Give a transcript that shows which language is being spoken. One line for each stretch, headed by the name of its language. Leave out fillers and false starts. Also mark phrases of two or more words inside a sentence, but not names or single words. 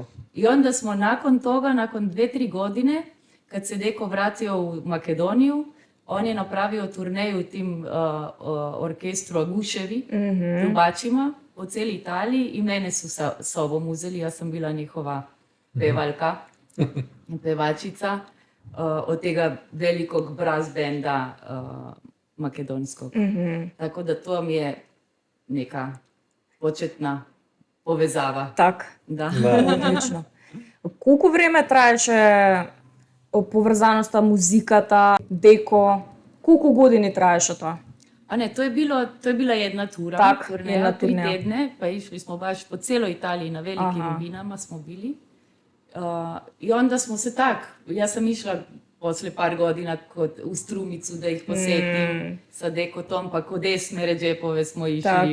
Croatian: I onda smo nakon toga, nakon 2-3 godine, kad se Deko vratio u Makedoniju, on je napravio turneju tim orkestru Aguševi, trubačima, po cijeli Italiji i mene su sa sobom uzeli, ja sam bila njihova pevaljka, pevačica od tega velikog brass benda makedonskog. Tako da to mi je neka početna povezava.
Macedonian: Так, Da. одлично. Колку време траеше поврзаноста, музиката, Деко? Колку години траеше тоа?
Croatian: A ne, to je bila jedna tura, Tak, turneja, jedna 3 turneja. tedne, pa išli smo baš po cijeloj Italiji, na velikim vinama smo bili. I onda smo se ja sam išla posle par godina u Strumicu da ih posjetim sa Dekotom, pa kod Esme Redžepove smo išli.